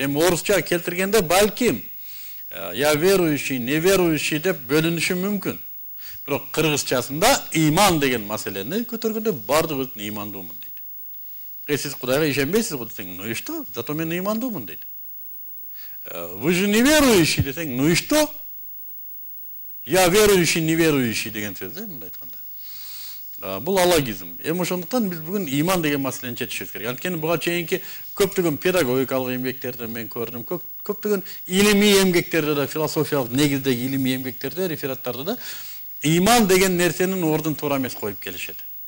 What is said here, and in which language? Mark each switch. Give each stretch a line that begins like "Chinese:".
Kyrgyz: Эми орусча келтиргенде балким
Russian: я верующий, неверующий
Kyrgyz: деп бөлүнүшү мүмкүн. Бирок кыргызчасында ыйман деген маселени көтөргөндө бардык өзүн ыймандуумун дейт. Сиз Кудайга ишенбейсиз го десең,
Russian: ну и что?
Kyrgyz: Зато мен ыймандуумун дейт.
Russian: Вы же неверующий
Kyrgyz: десең,
Russian: ну и что? Я верующий, неверующий
Kyrgyz: деген сөз да, мындай айтканда. Бул алогизм. Эми ошондуктан биз бүгүн ыйман деген маселени чечишибиз керек. Анткени буга чейинки көптөгөн педагогикалык эмгектерди мен көрдүм, көптөгөн илимий эмгектерде да, философиялык негиздеги илимий эмгектерде, рефераттарда да ыйман деген нерсенин ордун туура эмес коюп келишет.